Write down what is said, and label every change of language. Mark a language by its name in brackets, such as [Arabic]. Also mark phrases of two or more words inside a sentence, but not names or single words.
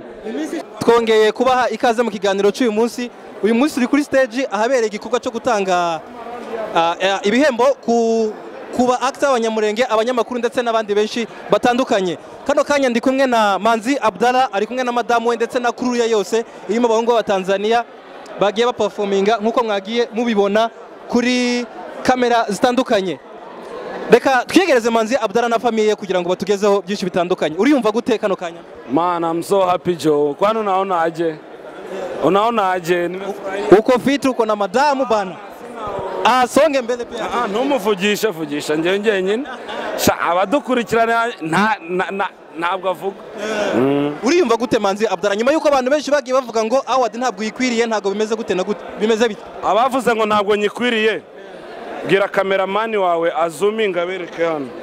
[Kinyarwanda] twongeye kubaha ikaze mu kiganiro cy'uyu munsi uri kuri stage ahabereye igikorwa cyo gutanga ibihembo ku Kuba actor abanyamurenge abanyamakuru ndetse n'abandi benshi batandukanye kano kanya ndi kumwe na Manzi Abdara ari kumwe na madamu we ndetse na crew yose irimo abahungu ba Tanzania bagiye baperforminga nkuko mwagiye mubibona kuri kamera zitandukanye reka twiyegereze Manzi Abdara na famille kugira ngo batugezeho byinshi bitandukanye uriyumva gute kano kanya [English] man I'm so happy Joe [Swahili] kwani unaona aje uko fit uko na madamu bana songe mbele pia [Kinyarwanda] ntumuvugisha njye nyine abadukurikirana ntabwo avuga uriyumva gute Manzi Abdara nyuma yuko abantu benshi bagiye bavuga ngo award ntabwo yikwiriye ntabwo bimeze gute na gute bimeze bite abavuze ngo ntabwo nyikwiriye bwira cameraman wawe azuminga bereke hano